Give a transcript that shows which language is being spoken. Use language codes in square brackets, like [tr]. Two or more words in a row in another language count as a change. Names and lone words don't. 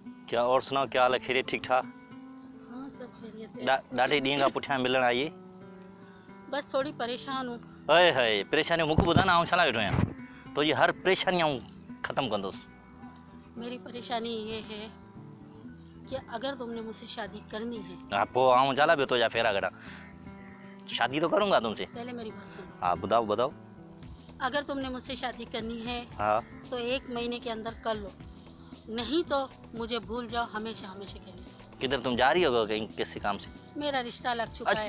[ur] کیا اور سناؤ، کیا حال ہے? خیریت ٹھیک ٹھاک? ہاں سب خیریت ہے. [sd] ॾाढे ॾींहं खां पुठियां मिलण आई। [ur] بس تھوڑی پریشان ہوں. [sd] अरे हाय परेशानी मूंखे ॿुधा न, आउं छा लाइ वेठो आहियां? तो ये हर परेशानी आउं ख़त्म कंदुसि। [ur] میری پریشانی یہ ہے کہ اگر تم نے مجھ سے شادی کرنی ہے. [sd] हाँ पोइ आउं छा लाइ वेठो जा फेरा कढां? [ur] شادی تو کروں گا تم سے. پہلے میری بات سنو. [sd] हाँ ॿुधाओ ॿुधाओ। [ur] اگر تم نے مجھ سے شادی کرنی ہے हाँ تو 1 مہینے کے اندر کر لو، نہیں تو مجھے بھول جاؤ ہمیشہ ہمیشہ کے لیے. کدھر تم جا رہی ہو کہیں کسی کام سے? میرا رشتہ لگ چکا ہے.